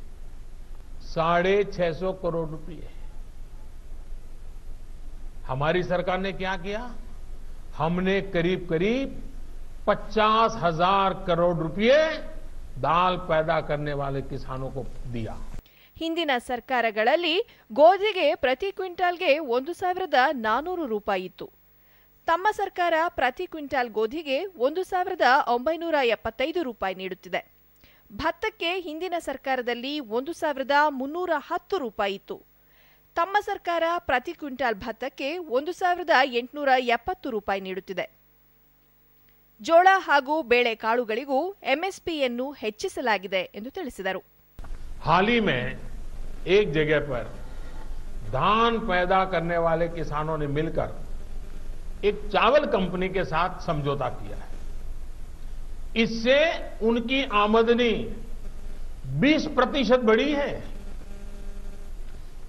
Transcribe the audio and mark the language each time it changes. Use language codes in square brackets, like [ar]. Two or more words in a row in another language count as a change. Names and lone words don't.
[hi] 650 करोड़ रुपए. हमारी सरकार ने क्या किया? हमने करीब करीब 50,000 करोड़ रुपए दाल पैदा करने वाले किसानों को दिया. [kn] ಹಿಂದಿನ ಸರ್ಕಾರಗಳಲ್ಲಿ ಗೋಧಿಗೆ ಪ್ರತಿ ಕ್ವಿಂಟಾಲ್ಗೆ 1,400 ರೂಪಾಯಿ ಇತ್ತು. ತಮ್ಮ ಸರ್ಕಾರ ಪ್ರತಿ ಕ್ವಿಂಟಾಲ್ ಗೋಧಿಗೆ 1,975 ರೂಪಾಯಿ ನೀಡುತ್ತಿದೆ. ಭತ್ತಕ್ಕೆ ಹಿಂದಿನ ಸರ್ಕಾರದಲ್ಲಿ 1,310 ರೂಪಾಯಿ ಇತ್ತು. ತಮ್ಮ ಸರ್ಕಾರ ಪ್ರತಿ ಕ್ವಿಂಟಾಲ್ ಭತ್ತಕ್ಕೆ 1,870 ರೂಪಾಯಿ ನೀಡುತ್ತಿದೆ. ಜೋಳ ಹಾಗೂ ಬೇಳೆಕಾಳುಗಳಿಗೂ ಎಂಎಸ್ಪಿಯನ್ನು ಹೆಚ್ಚಿಸಲಾಗಿದೆ ಎಂದು ತಿಳಿಸಿದರು. [hi] हाल ही में एक जगह पर धान पैदा करने वाले किसानों ने मिलकर एक चावल कंपनी के साथ समझौता किया है. इससे उनकी आमदनी 20% बढ़ी है.